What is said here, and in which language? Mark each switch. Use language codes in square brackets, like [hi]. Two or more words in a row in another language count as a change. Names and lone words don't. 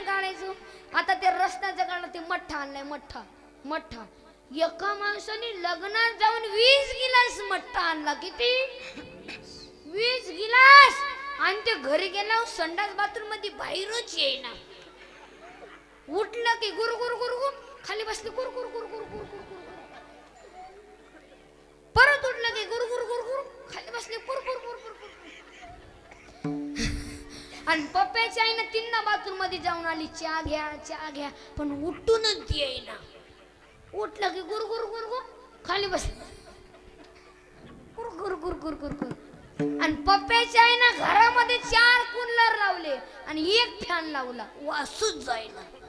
[mr] काढायचो आता ते रस्त्याचं काढलं ते मठ्ठा आणलाय मठ्ठा एका माणसाने लग्नात जाऊन 20 गिलास मठ्ठा आणला किती 20 गिलास आणि ते घरी गेल्यावर संडास बाथरूम मध्ये बाहेरच येईना उठलं की गुर गुर गुर गुर खाली बसले गुर गुर गुर गुर गुर गुर परत उठलं की गुर गुर गुर गुर खाली बसले गुर गुर गुर गुर आणि पप्प्याच्या आईनं तीनदा बाथरूम मध्ये जाऊन आली चहा घ्या पण उठूनच येईना उठलं की गुर गुर गुर गुर खाली बसले गुर गुर गुर गुर गुर गुर आणि पप्प्याच्या आईनं घरामध्ये 4 कूलर लावले आणि 1 फॅन लावला वासूच जाईना